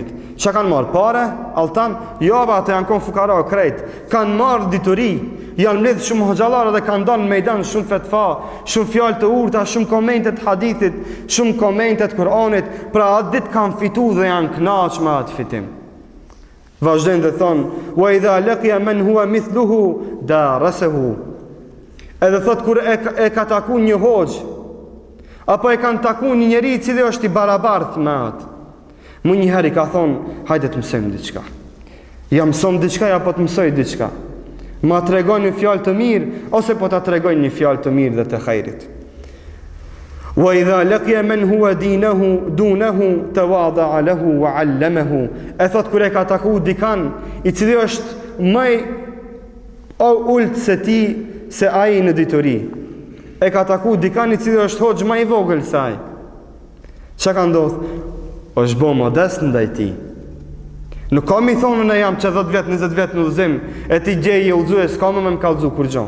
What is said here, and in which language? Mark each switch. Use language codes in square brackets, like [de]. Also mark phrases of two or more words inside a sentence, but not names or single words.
[sq] Çka kanë marrë parë, altan? Jo, ata janë kon fukara krejt. Kanë marrë dituri. Janë mbledh shumë hoxhallarë dhe kanë dhënë në mejdan shumë fetva, shumë fjalë të urta, shumë komente të hadithit, shumë komente të Kur'anit, pra atë ditë kanë fituar dhe janë kënaqur me atë fitim. Vazhdojnë dhe thonë: [ar] وإذا لقي من هو مثله دارسه. [sq] Edhe thot kur e ka taku një hoxh, apo e kanë taku një njeri I cili është I barabartë me atë, më njëherë I ka thonë: hajde të mësojmë diçka. Ja mësojmë diçka, ja po të mësoj diçka. Ma tregoj një fjalë të mirë, ose po ta tregoj një fjalë të mirë dhe të khairit. [ar] وإذا لقي من هو دونه تواضع له وعلمه. [sq] E thot kur e ka taku dikan I cili është më ult se ti, se ai në dituri. E ka taku dikan I cili është hoxh më I vogël se ai. Çka ka ndodhur? Është bë modest ndaj tij. Nuk kam I thonë në jam që 10 vjet, 20 vjet në udhëzim, e ti gjeje udhëzues, s'ka më me kallëzu kur gjon.